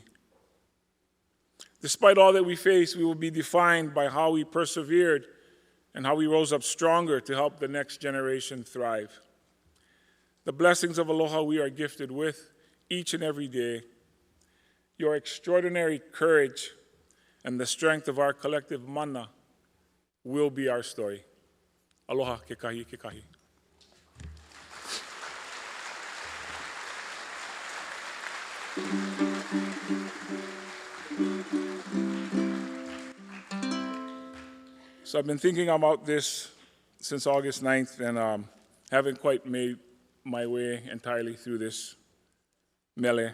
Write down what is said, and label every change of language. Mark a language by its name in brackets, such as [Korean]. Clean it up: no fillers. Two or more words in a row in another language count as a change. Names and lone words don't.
[English] Despite all that we face, we will be defined by how we persevered and how we rose up stronger to help the next generation thrive. The blessings of aloha we are gifted with each and every day, your extraordinary courage, and the strength of our collective mana will be our story. [Hawaiian] Aloha, ke kahi, ke kahi. [English] So I've been thinking about this since August 9th and haven't quite made my way entirely through this mele.